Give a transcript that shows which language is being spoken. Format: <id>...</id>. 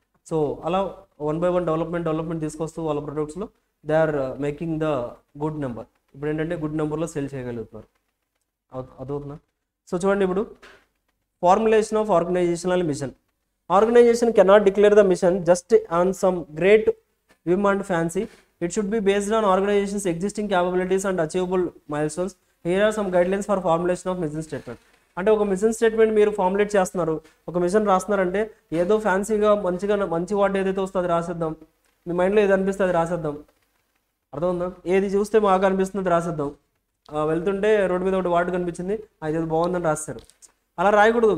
<te>So అలా 1 by 1 development తీసుకొస్తూ వాళ్ళ ప్రొడక్ట్స్లో</te> <en>They are making the good number.</en> <te>ఇప్పుడు ఏంటంటే గుడ్ నెంబర్లో సేల్ చేయగలుగుతున్నారు. అర్థవుతుందా?</te> <en>so</en> <te>చూడండి, ఇప్పుడు</te> <en>Formulation of organisational mission. Organisation cannot declare the mission just on some great whim and fancy. It should be based on organization's existing capabilities and achievable milestones. Here are some guidelines for formulation of mission statement.</en> <te>అంటే ఒక mission statement మీరు formulate చేస్తున్నారు, ఒక machine రాస్తున్నారంటే ఏదో ఫ్యాన్సీగా మంచి వాటి ఏదైతే వస్తుందో అది రాసేద్దాం, మీ మైండ్లో ఏది అనిపిస్తుంది అది రాసేద్దాం. అర్థమవుందా? ఏది చూస్తే బాగా అనిపిస్తుంది అది రాసేద్దాం. వెళ్తుంటే రోడ్డు మీద ఒకటి వాటి కనిపించింది, అది బాగుందని రాస్తారు. అలా రాయకూడదు.</te>